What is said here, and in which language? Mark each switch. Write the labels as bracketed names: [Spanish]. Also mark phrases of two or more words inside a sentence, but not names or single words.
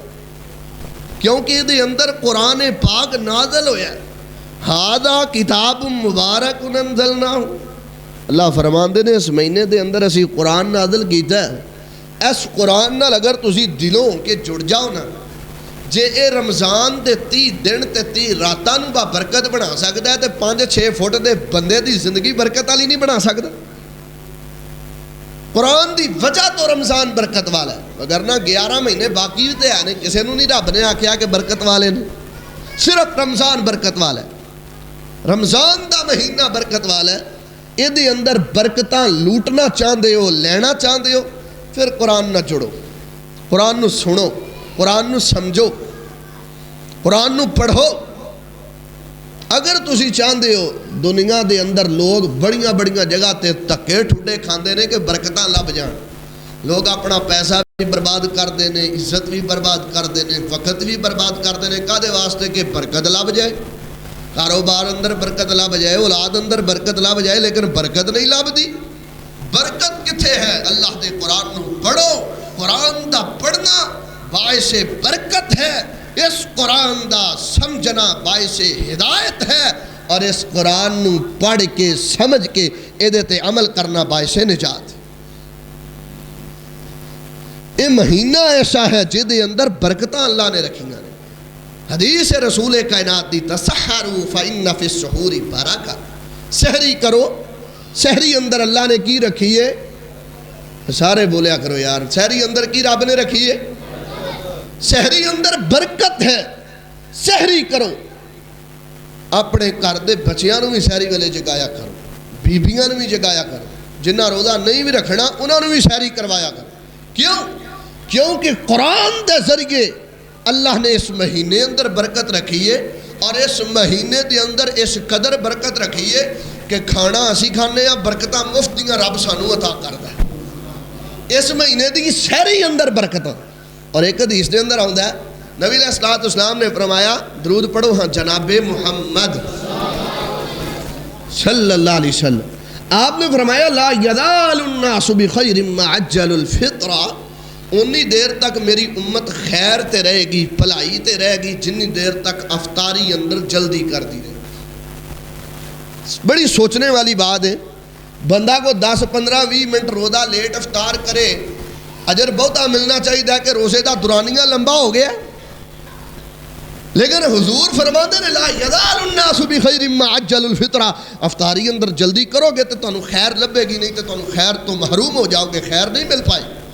[Punjabi] کیونکہ دے اندر قرآن پاک نازل ہویا ہے۔ [Arabic] ہذا کتاب مبارک انزلناہ، [Punjabi] اللہ فرماندے نے اس مہینے دے اندر اسی قرآن نازل کیتا ہے۔ اس قرآن نال اگر تسی دلوں کے جڑ جاؤ نا، جے اے رمضان دے 30 دن تے 30 راتاں نوں با برکت بنا سکدا ہے تے 5-6 فٹ دے بندے دی زندگی برکت والی نہیں بنا سکدا۔ قرآن دی وجہ تو رمضان برکت والا ہے، وگرنہ 11 مہینے باقی تے ہیں، کسے نوں نہیں رب نے آکھیا کہ برکت والے نے، صرف رمضان برکت والا ہے۔ رمضان دا مہینہ برکت والا ہے، اے دے اندر برکتاں لوٹنا چاہندے ہو، لینا چاہندے ہو، پھر قرآن نہ جڑو، قرآن نو سنو، قرآن نو سمجھو، قرآن نو پڑھو۔ اگر تسی چاہندے ہو دنیا دے اندر لوگ بڑیاں بڑیاں جگہ تے تکے ٹھڈے کھاندے نے کہ برکتاں لب جان، لوگ اپنا پیسہ بھی برباد کر دینے، عزت بھی برباد کر دینے، وقت بھی برباد کر دینے، کادے واسطے کہ برکت لب جائے، کاروبار اندر برکت لب جائے، اولاد اندر برکت لب جائے، لیکن برکت نہیں لب دی۔ برکت کتھے ہے؟ اللہ دے قرآن نو پڑھو، قرآن دا پڑھنا باعث برکت ہے، اس قرآن دا سمجھنا باعث ہدایت ہے، اور اس قرآن نو پڑھ کے سمجھ کے ایدے تے عمل کرنا باعث نجات۔ یہ مہینہ ایسا ہے جدے اندر برکتاں اللہ نے رکھی ہیں۔ حدیث رسول کائنات دی، [Arabic] تسحروا فإن فی السحور برکہ، [Punjabi] سحری کرو، سحری اندر اللہ نے کی رکھی ہے؟ سارے بولیا کرو یار، سحری اندر کی رب نے رکھی ہے؟ سحری اندر برکت ہے، سحری کرو۔ اپنے گھر دے بچیاں نوں بھی سحری ویلے جگایا کرو، بیبیاں نوں بھی جگایا کرو، جنہاں روزہ نہیں بھی رکھنا انہاں نوں بھی سحری کروایا کرو۔ کیوں؟ کیونکہ قرآن دے ذریعے اللہ نے اس مہینے اندر برکت رکھی ہے، اور اس مہینے دے اندر اس قدر برکت رکھی ہے کہ کھانا اسی کھانے ہیں، برکتاں مفتیاں رب سانو عطا کردا ہے۔ اس مہینے دی سحری اندر برکت۔ اور ایک حدیث دے اندر آندا ہے، نبی [Arabic] علیہ الصلوۃ والسلام [Punjabi] نے فرمایا، درود پڑھو ہاں جناب محمد [Arabic] صلی اللہ علیہ وسلم، [Punjabi] آپ نے فرمایا [Arabic] لا یزال الناس بخیر ما عجل الفطرہ، [Punjabi] انی دیر تک میری امت خیر تے رہے گی، بھلائی تے رہے گی، جنی دیر تک افطاری اندر جلدی کر دی رہے۔ بڑی سوچنے والی بات ہے، بندہ کو 10-15-20 منٹ روزہ لیٹ افطار کرے، اجر بہتا ملنا چاہیے کہ روزے دا دورانیہ لمبا ہو گیا، لیکن حضور فرماتے ہیں [Arabic] لا یزال الناس بخیر ما عجل الفطرہ، [Punjabi] افطاری اندر جلدی کرو گے تو تانوں خیر لبے گی، نہیں تو تانوں خیر تو محروم ہو جاؤ گے، خیر نہیں مل پائی۔